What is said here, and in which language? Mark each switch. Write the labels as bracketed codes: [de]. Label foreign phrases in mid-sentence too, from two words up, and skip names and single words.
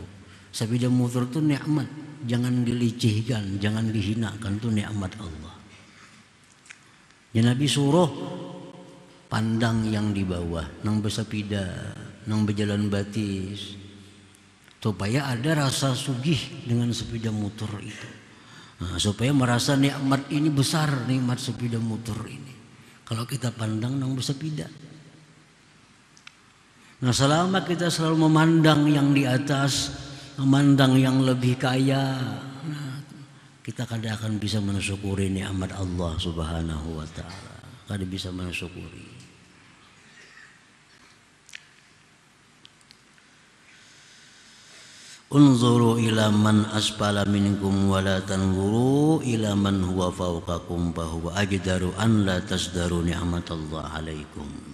[id] Sepeda motor itu nikmat, jangan dilicihkan, jangan dihinakan, itu nikmat Allah. Ya Nabi suruh pandang yang di bawah, nang bersepeda, nang berjalan batis, supaya ada rasa sugih dengan sepeda motor itu. Nah, supaya merasa nikmat ini besar, nikmat sepeda motor ini. Kalau kita pandang nang bersepeda. Nah, selama kita selalu memandang yang di atas, memandang yang lebih kaya, nah, kita kadang akan bisa mensyukuri nikmat Allah [ar] سبحانه وتعالى. [id] Kadang bisa mensyukuri. [ar] انظروا إلى من أسفل منكم ولا تنظروا إلى من هو فوقكم فهو أجدر أن لا تزدروا نعمة الله عليكم.